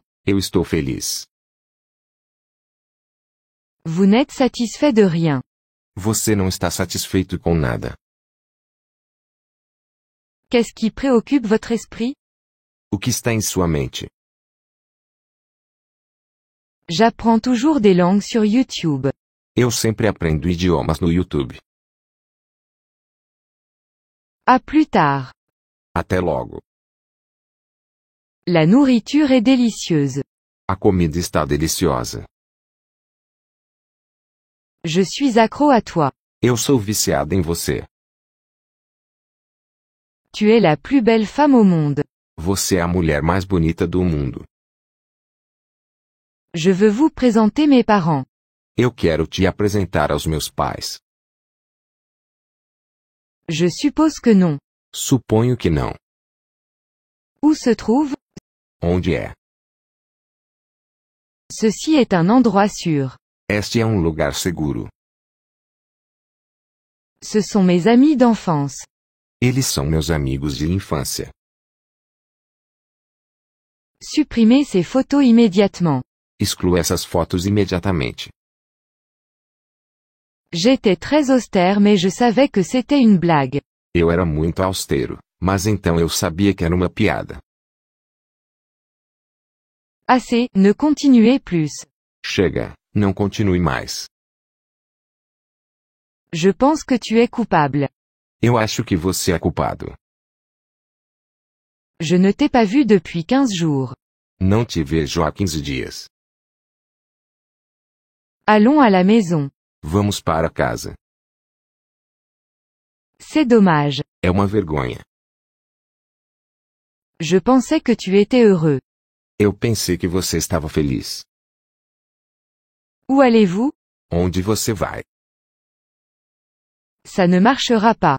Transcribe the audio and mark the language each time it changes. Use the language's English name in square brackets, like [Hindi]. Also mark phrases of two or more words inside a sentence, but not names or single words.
[Portuguese] Eu estou feliz. [French] Vous n'êtes satisfait de rien. [Portuguese] Você não está satisfeito com nada. [French] Qu'est-ce qui préoccupe votre esprit? [Portuguese] O que está em sua mente? [French] J'apprends toujours des langues sur YouTube. [Portuguese] Eu sempre aprendo idiomas no YouTube. [French] À plus tard. [Portuguese] Até logo. [French] La nourriture est délicieuse. [Portuguese] A comida está deliciosa. [French] Je suis accro à toi. [Portuguese] Eu sou viciada em você. [French] Tu es la plus belle femme au monde. [Portuguese] Você é a mulher mais bonita do mundo. [French] Je veux vous présenter mes parents. [Portuguese] Eu quero te apresentar aos meus pais. [French] Je suppose que non. [Portuguese] Suponho que não. [French] Où se trouve? [Portuguese] Onde é? [French] Ceci est un endroit sûr. [Portuguese] Este é um lugar seguro. [French] Ce sont mes amis d'enfance. [Portuguese] Eles são meus amigos de infância. [French] Supprimez ces photos immédiatement. [Portuguese] Exclua essas fotos imediatamente. [French] J'étais très austère mais je savais que c'était une blague. [Portuguese] Eu era muito austero, mas então eu sabia que era uma piada. [French] Assez, ne continuez plus. [Portuguese] Chega, não continue mais. [French] Je pense que tu es coupable. [Portuguese] Eu acho que você é culpado. [French] Je ne t'ai pas vu depuis 15 jours. [Portuguese] Não te vejo há 15 dias. [French] Allons à la maison. [Portuguese] Vamos para casa. [French] C'est dommage. [Portuguese] É uma vergonha. [French] Je pensais que tu étais heureux. [Portuguese] Eu pensei que você estava feliz. [French] Où allez-vous? [Portuguese] Onde você vai? [French] Ça ne marchera pas.